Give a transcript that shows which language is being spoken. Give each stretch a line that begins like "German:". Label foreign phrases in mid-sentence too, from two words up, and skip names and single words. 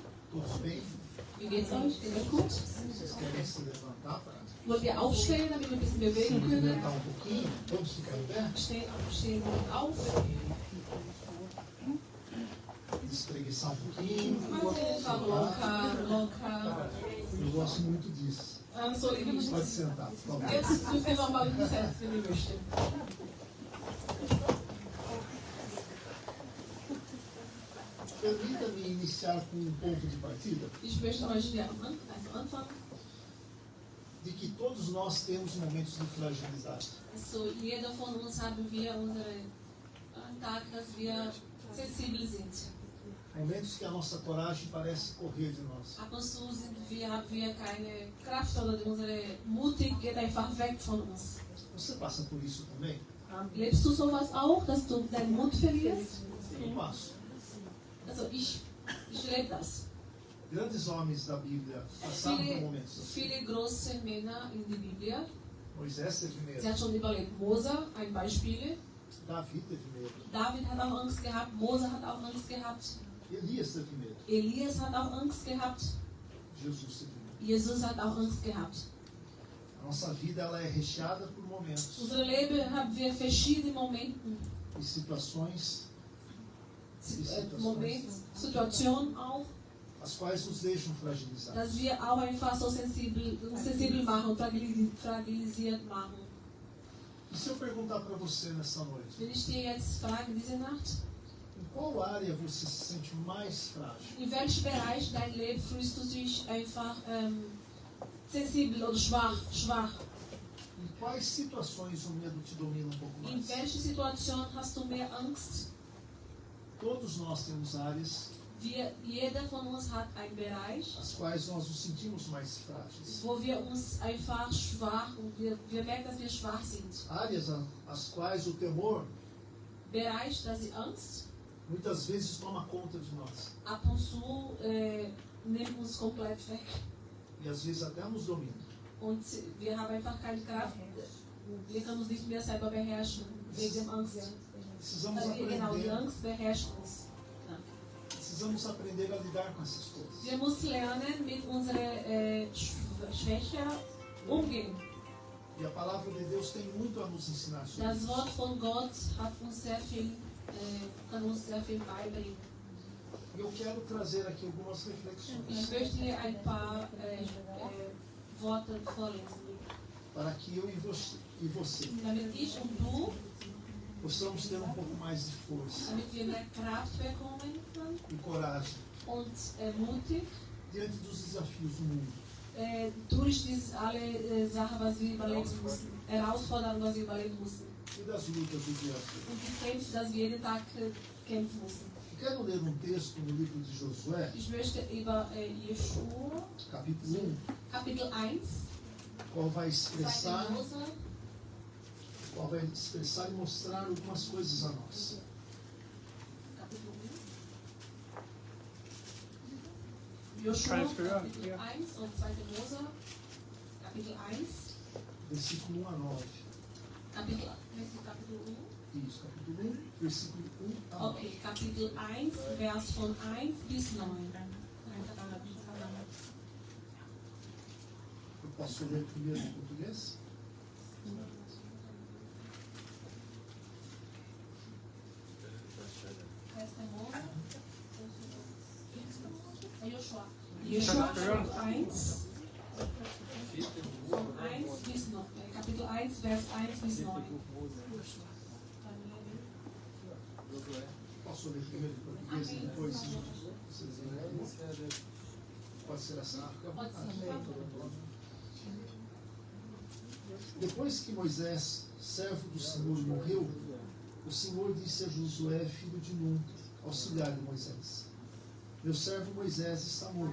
Portuguese: Todos bem?
German: Wie geht's euch? Geht euch gut?
Portuguese: Vocês querem se levantar para
German: Wollen wir aufstehen, damit wir ein bisschen bewegen können?
Portuguese: movimentar um pouquinho? Vamos ficar em pé?
German: Stehen auf.
Portuguese: Espreguiçar um pouquinho.
German: Locker.
Portuguese: Eu gosto muito disso.
German: So, ihr könnt
Portuguese: Pode sentar, por favor.
German: jetzt dürft ihr nochmal hinsetzen, wenn ihr möchtet.
Portuguese: Permita-me iniciar com um ponto de partida
German: Ich möchte euch hier am Anfang,
Portuguese: de que todos nós temos momentos de fragilidade.
German: so jeder von uns haben wir unsere Tag, dass wir sensibel sind.
Portuguese: Momentos que a nossa coragem parece correr de nós.
German: Ab und zu haben wir keine Kraft oder unsere Mutig geht einfach weg von uns.
Portuguese: Você passa por isso também?
German: Lebst du sowas auch, dass du deinen Mut verlierst?
Portuguese: Eu passo.
German: Also ich lebe das.
Portuguese: Grandes homens da Bíblia passaram por momentos assim.
German: Viele große Männer in der Bibel.
Portuguese: Moisés teve
German: Sie
Portuguese: medo.
German: hat schon überlebt. Mose, ein Beispiel.
Portuguese: Davi teve medo.
German: David hat auch Angst gehabt. Mose hat auch Angst gehabt.
Portuguese: Elias teve medo.
German: Elias hat auch Angst gehabt.
Portuguese: Jesus teve medo.
German: Jesus hat auch Angst gehabt.
Portuguese: A nossa vida ela é recheada por momentos
German: Unser Leben haben wir verschiedene Momente,
Portuguese: e situações
German: Situationen auch,
Portuguese: as quais nos deixam fragilizados.
German: dass wir auch einfach so sensibel machen, fragilisiert machen.
Portuguese: E se eu perguntar para você nessa noite,
German: Wenn ich dir jetzt frage, diese Nacht,
Portuguese: em qual área você se sente mais frágil?
German: in welchem Bereich dein Leben fühlst du dich einfach sensibel oder schwach?
Portuguese: Em quais situações o medo te domina um pouco
German: In
Portuguese: mais?
German: welcher Situation hast du mehr Angst?
Portuguese: Todos nós temos áreas
German: Jeder von uns hat einen Bereich,
Portuguese: as quais nós nos sentimos mais frágeis.
German: wo wir uns einfach schwach und wir merken, dass wir schwach sind.
Portuguese: Áreas as quais o temor
German: Bereich, dass die Angst
Portuguese: muitas vezes toma conta de nós
German: ab und zu nimmt uns komplett weg.
Portuguese: e às vezes até nos domina.
German: Und wir haben einfach keine Kraft. Wir können uns nicht mehr selber beherrschen wegen Angst.
Portuguese: Precisamos
German: Genau, die
Portuguese: aprender,
German: Angst beherrscht uns.
Portuguese: precisamos aprender a lidar com essas coisas.
German: Wir müssen lernen, mit unserer Schwäche umgehen.
Portuguese: E a palavra de Deus tem muito a nos ensinar sobre
German: Das
Portuguese: isso.
German: Wort von Gott hat uns sehr viel, kann uns sehr viel beibringen.
Portuguese: E eu quero trazer aqui algumas reflexões
German: Ich möchte hier ein paar Worte vorlesen,
Portuguese: para que eu e você
German: damit ich und du,
Portuguese: possamos ter um pouco mais de força
German: damit wir mehr Kraft bekommen können
Portuguese: e coragem
German: und mutig
Portuguese: diante dos desafios do mundo.
German: durch diese alle Sachen, was wir überleben müssen, Herausforderungen, was wir überleben müssen
Portuguese: E das lutas do dia a dia.
German: und die Kämpfe, dass wir jeden Tag kämpfen müssen.
Portuguese: Eu quero ler um texto no livro de Josué,
German: Ich möchte über Jeschua,
Portuguese: capítulo 1,
German: Kapitel 1,
Portuguese: qual vai 2. expressar Mose, e mostrar algumas coisas a nós.
German: Kapitel 1. Joshua, Kapitel 1 und 2. Mose, Kapitel 1,
Portuguese: Versículo 1 a 9.
German: Kapitel 1.
Portuguese: Isso, capítulo 1, versículo 1 a 9.
German: Okay, Kapitel 1, Vers von 1 bis 9.
Portuguese: Eu posso ler primeiro em português?
German: 1. Joshua 1, von 1 bis 9. Kapitel 1, Vers 1 bis 9.
Portuguese: Posso ler primeiro em português e depois vocês lerem? Pode ser assim? Pode ser. Depois que Moisés, servo do Senhor, morreu, o Senhor disse a Josué, filho de Nun, auxiliar de Moisés: Meu servo Moisés está morto.